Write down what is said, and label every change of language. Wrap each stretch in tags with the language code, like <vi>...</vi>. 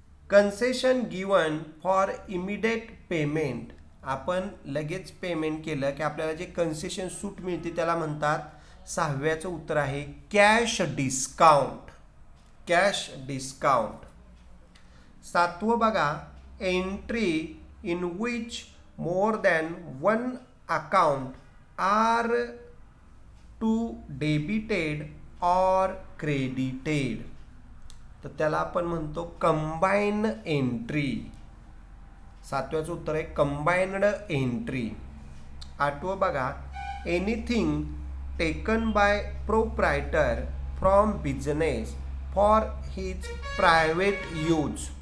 <en>Concession given for immediate payment.</en> <mr>आपण लगेच payment केलं की आपल्याला जे कन्सेशन सूट मिळते त्याला म्हणतात. सहाव्याचं उत्तर आहे कॅश डिस्काउंट, कॅश डिस्काउंट. सातवं बघा,</mr> <en>Entry in which more than one account are to debited or credited.</en> <mr>तर त्याला आपण म्हणतो कंबाईन एंट्री. सातव्याचं उत्तर आहे कंबाईन्ड एंट्री. आठवं बघा,</mr> <en>Anything taken by proprietor from business for his private use.</en>